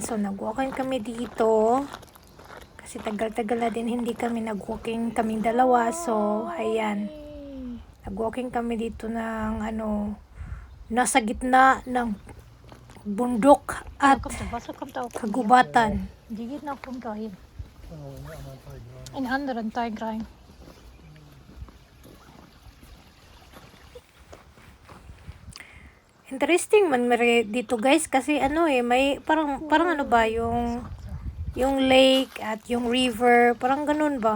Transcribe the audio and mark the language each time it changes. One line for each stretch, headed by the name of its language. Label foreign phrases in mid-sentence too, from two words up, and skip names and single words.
Filipino: So, nag-walking kami dito. Kasi tagal-tagal na din hindi kami nag-walking kaming dalawa. So, ayan. Nag-walking kami dito ng nasa gitna ng bundok at kagubatan.
German: Die geht nach runter hin. In anderen Teig rein.
Filipino: Interesting man dito guys kasi may parang ano ba yung lake at yung river, parang ganun ba?